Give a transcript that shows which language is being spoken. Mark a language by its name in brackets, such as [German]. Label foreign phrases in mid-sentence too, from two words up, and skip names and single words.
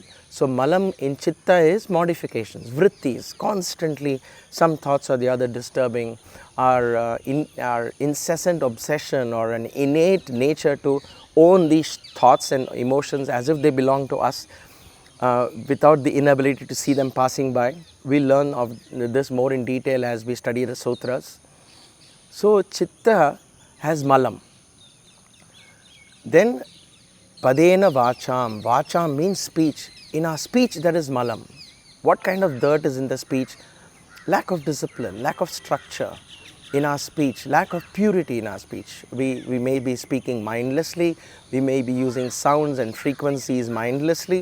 [English] So malaṁ in chitta is modifications, vrittis, constantly some thoughts or the other disturbing, our incessant obsession or an innate nature to own these thoughts and emotions as if they belong to us, without the inability to see them passing by. We learn of this more in detail as we study the sutras. So chitta has malaṁ. [Sanskrit] Then पदेन वाचं. [English] Vācāṁ means speech. In our speech there is malaṁ. What kind of dirt is in the speech? Lack of discipline, lack of structure in our speech, lack of purity in our speech. We may be speaking mindlessly, we may be using sounds and frequencies mindlessly.